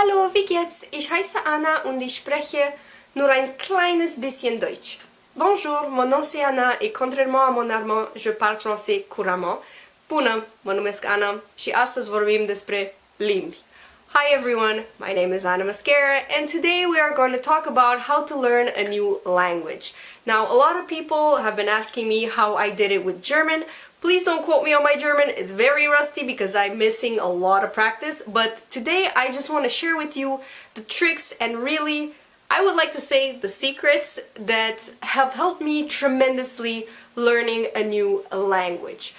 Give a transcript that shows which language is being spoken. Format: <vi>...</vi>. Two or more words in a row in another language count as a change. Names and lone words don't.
<de>Hallo, wie geht's? Ich heiße Anna und ich spreche nur ein kleines bisschen Deutsch.</de> <fr>Bonjour, mon nom c'est Anna et contrairement à mon allemand, je parle français couramment.</fr> <ro>Bună, mă numesc Anna și astăzi vorbim despre limbi.</ro> <en>Hi everyone, my name is Anna Mascara and today we are going to talk about how to learn a new language. Now, a lot of people have been asking me how I did it with German. Please don't quote me on my German, it's very rusty because I'm missing a lot of practice, but today I just want to share with you the tricks and really, I would like to say, the secrets that have helped me tremendously learning a new language.</en>